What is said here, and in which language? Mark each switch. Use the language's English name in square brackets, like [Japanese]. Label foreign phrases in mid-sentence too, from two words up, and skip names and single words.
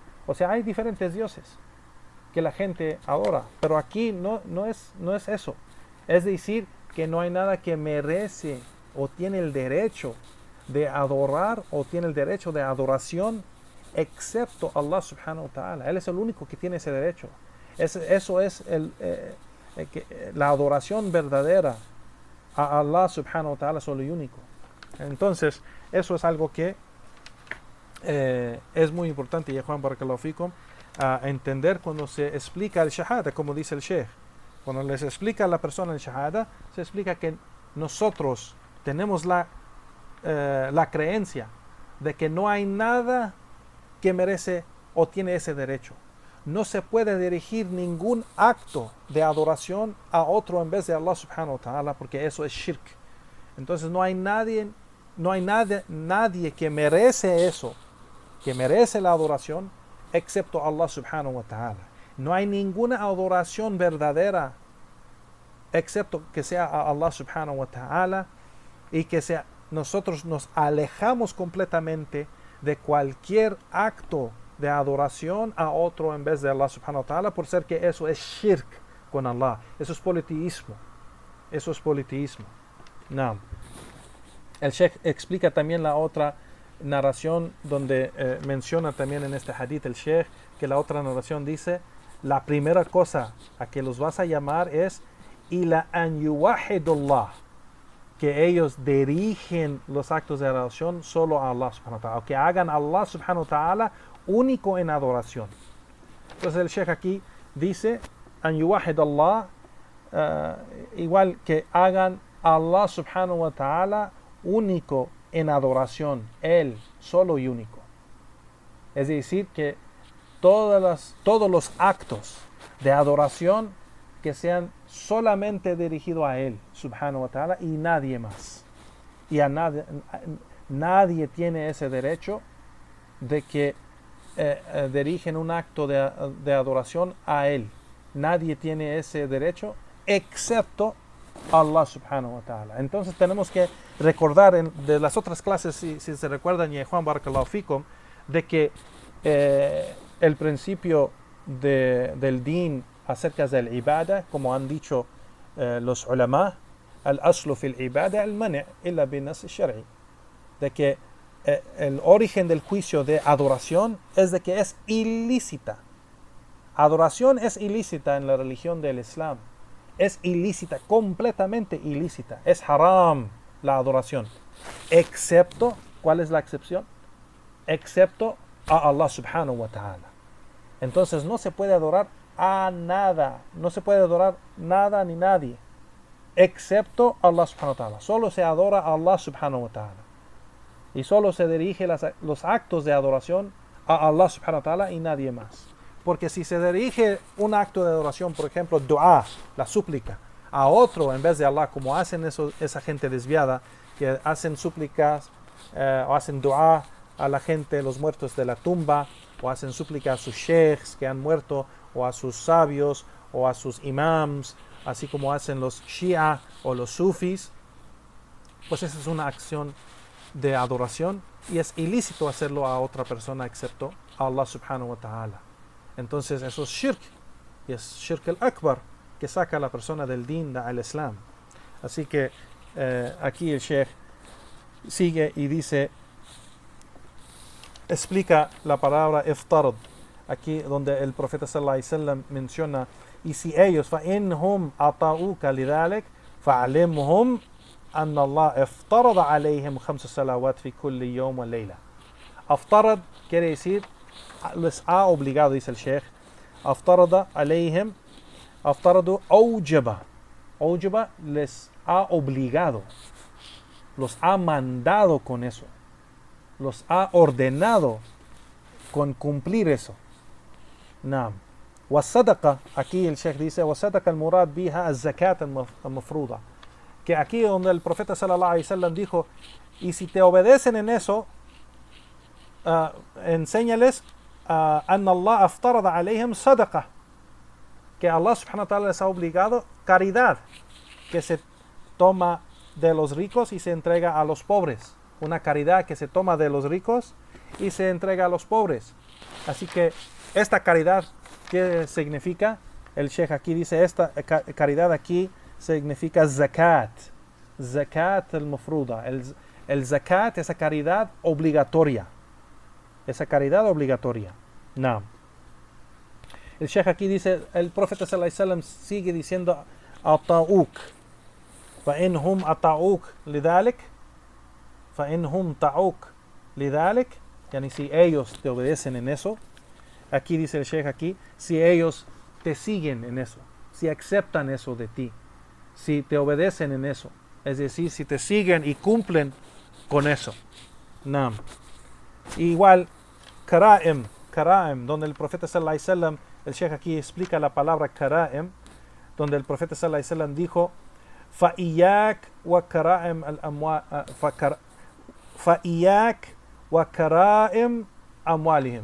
[Spanish] O sea, hay diferentes dioses que la gente adora, pero aquí no es eso. Es decir, que no hay nada que merece o tiene el derecho de adorar o tiene el derecho de adoración excepto [Arabic] الله سبحانه وتعالى. [Spanish] Él es el único que tiene ese derecho. Eso es la adoración verdadera a [Arabic] الله سبحانه وتعالى, [Spanish] solo y único. Entonces eso es algo que es muy importante, ya Juan [Arabic] بارك الله فيكم, [Spanish] a entender cuando se explica el shahada, como dice el Sheikh. Cuando les explica a la persona el shahada, se explica que nosotros tenemos la creencia de que no hay nada que merece o tiene ese derecho. No se puede dirigir ningún acto de adoración a otro en vez de [Arabic] الله سبحانه وتعالى, [Spanish] porque eso es shirk. Entonces no hay nadie que merece eso, que merece la adoración, excepto [Arabic] الله سبحانه وتعالى. [Spanish] No hay ninguna adoración verdadera, excepto que sea a [Arabic] الله سبحانه وتعالى, [Spanish] y que sea, nosotros nos alejamos completamente de cualquier acto de adoración a otro en vez de [Arabic] الله سبحانه وتعالى, [Spanish] por ser que eso es shirk con Allah. Eso es politeísmo. Eso es politeísmo. No. El Sheikh explica también la otra narración donde menciona también en este hadith el Sheikh que la otra narración dice: la primera cosa a que los vas a llamar es [Arabic] إلا أن يوحدوا الله, [Spanish] que ellos dirigen los actos de adoración solo a [Arabic] الله سبحانه وتعالى, [Spanish] o que hagan a [Arabic] الله سبحانه وتعالى [Spanish] único en adoración. Entonces el Sheikh aquí dice [Arabic] أن يوحدوا الله, [Spanish] igual que hagan a [Arabic] الله سبحانه وتعالى [Spanish] único en adoración, Él solo y único. Es decir, que todos los actos de adoración que sean solamente dirigidos a Él [Arabic] سبحانه وتعالى [Spanish] y nadie más. Y a nadie tiene ese derecho de que dirigen un acto de adoración a Él. Nadie tiene ese derecho excepto [Arabic] الله سبحانه وتعالى. [Spanish] Entonces tenemos que recordar de las otras clases, si se recuerdan, y Juan [Arabic] بارك الله فيكم, [Spanish] de que el principio del din acerca del ibada, como han dicho los ulama, [Arabic] الأصل في العبادة المنع إلا بالنص الشرعي, [Spanish] de que el origen del juicio de adoración es de que es ilícita. Adoración es ilícita en la religión del Islam. Es ilícita, completamente ilícita. Es haram la adoración. Excepto, ¿cuál es la excepción? Excepto a [Arabic] الله سبحانه وتعالى. [Spanish] Entonces no se puede adorar a nada. No se puede adorar nada ni nadie. Excepto a [Arabic] الله سبحانه وتعالى. [Spanish] Solo se adora a [Arabic] الله سبحانه وتعالى. [Spanish] Y solo se dirige los actos de adoración a [Arabic] الله سبحانه وتعالى [Spanish] y nadie más. Porque si se dirige un acto de adoración, por ejemplo, dua, la súplica, a otro en vez de Allah, como hacen esa gente desviada, que hacen súplicas o hacen dua a la gente, los muertos de la tumba, o hacen súplica a sus sheikhs que han muerto, o a sus sabios, o a sus imams, así como hacen los shia o los sufis, pues esa es una acción de adoración y es ilícito hacerlo a otra persona excepto a [Arabic] الله سبحانه وتعالى. [Spanish] Entonces eso es shirk, y es [Arabic] الشرك الأكبر, [Spanish] que saca a la persona del [Arabic] دين الإسلام. [Spanish] Así que aquí el Sheikh sigue y dice, explica la palabra iftarad, aquí donde el profeta [Arabic] صلى الله عليه وسلم [Spanish] menciona, y si ellos [Arabic] فَإِنْهُمْ أَطَعُوكَ لِذَلِكَ فَعَلِمْهُمْ أَنَّ اللَّهَ افترض عليهم 5 صلوات في كل يوم وليلة. [Spanish] Aftarad quiere decir les ha obligado, dice el Sheikh. [Arabic] افترض عليهم، افترض أوجب. [Spanish] Awjaba les ha obligado, los ha mandado con eso, los ha ordenado con cumplir eso. Naam. Wasadaqa, aquí el Sheikh dice, [Arabic] وصدقة المراد بها الزكاة المفروضة. [Spanish] Que aquí donde el profeta [Arabic] صلى الله عليه وسلم [Spanish] dijo, y si te obedecen en eso, enséñales [Arabic] أن الله افترض عليهم صدقة, [Spanish] que [Arabic] الله سبحانه وتعالى [Spanish] les ha obligado caridad, que se toma de los ricos y se entrega a los pobres, una caridad que se toma de los ricos y se entrega a los pobres. Así que esta caridad, ¿qué significa? El Sheikh aquí dice, esta caridad aquí significa zakat, [Arabic] الزكاة المفروضة, [Spanish] el zakat, esa caridad obligatoria. Esa caridad obligatoria. No. El Sheikh aquí dice, el profeta [Arabic] صلى الله عليه وسلم [Spanish] sigue diciendo, ata'uk, [Arabic] فإنهم أطاعوك لذلك, فإنهم طاعوك لذلك, yani [Spanish] si ellos te obedecen en eso. Aquí dice el Sheikh aquí, si ellos te siguen en eso, si aceptan eso de ti, si te obedecen en eso, es decir, si te siguen y cumplen con eso. No. Igual, Kara'im, donde el profeta [Arabic] صلى الله عليه وسلم, [Spanish] el Sheikh aquí explica la palabra Kara'im, donde el profeta [Arabic] صلى الله عليه وسلم [Spanish] dijo, [Arabic] فَإِيَّاكَ وَكَرَائِمْ فَإِيَّاكَ وَكَرَائِمْ أَمْوَالِهِمْ.